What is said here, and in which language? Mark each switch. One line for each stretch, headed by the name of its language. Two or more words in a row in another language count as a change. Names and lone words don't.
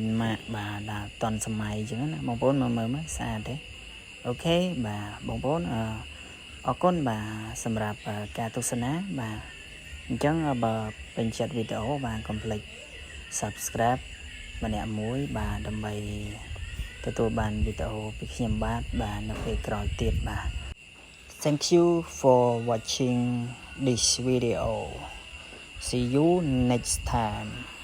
Khmer: ម៉ាកបាទដល់តន់សម័យអញ្ចឹងណាបងប្អូនមើលស្អាតទេអូខេបាទបងប្អូនអរគុណបាទសម្រាប់ការទស្សនាបាទអញ្ចឹងបើពេញចិត្តវីដេអូបាទកុំភ្លេច subscribe ម្នាក់មួយបាទដើម្បីទទួលបានវីដេអូពីខ្ញុំបាទនៅពេលក្រោយទៀតបាទ
English: Thank you for watching this video. See you next time.